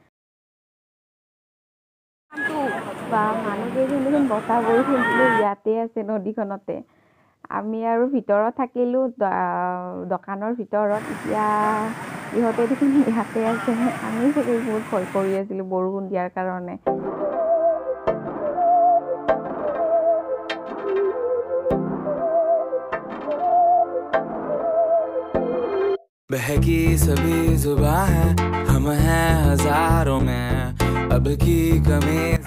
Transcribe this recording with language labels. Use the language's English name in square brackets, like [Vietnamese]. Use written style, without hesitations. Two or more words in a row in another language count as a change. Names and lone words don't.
[Assamese] বা মানুহকেইজন দেখোন বতাহ বৰষুণ দিলেও ইয়াতে আছে নদীখনতে আমি আৰু ভিতৰত থাকিলোঁ দোকানৰ ভিতৰত এতিয়া ইহঁতে দেখোন ইয়াতে আছে আমি চাগে বহুত ভয় কৰি আছিলোঁ বৰষুণ দিয়াৰ কাৰণে [Hindi] बहकी सभी जुबां है हम हैं हजारों में अब की कमी